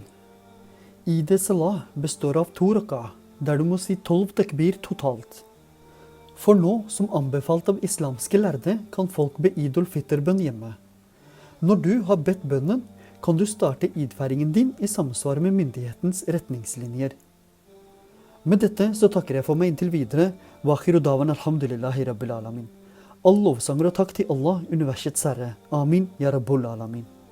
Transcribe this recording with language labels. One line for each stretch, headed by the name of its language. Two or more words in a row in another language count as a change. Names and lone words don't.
Norwegian: Eid salah består av 2 rakah, der du må si 12 takbir totalt. For nå, som anbefalt av islamske lærde, kan folk be Eid al-Fitr-bønn hjemme. Når du har bedt bønnen, kan du starte Eid-feiringen din i samsvar med myndighetens retningslinjer. Med dette så takker jeg for meg inntil videre.
Arabic: وآخر دعوانا الحمد لله رب العالمين.
Norwegian: All lovsanger og takk til Allah, universets herre.
Arabic: آمين يا رب العالمين.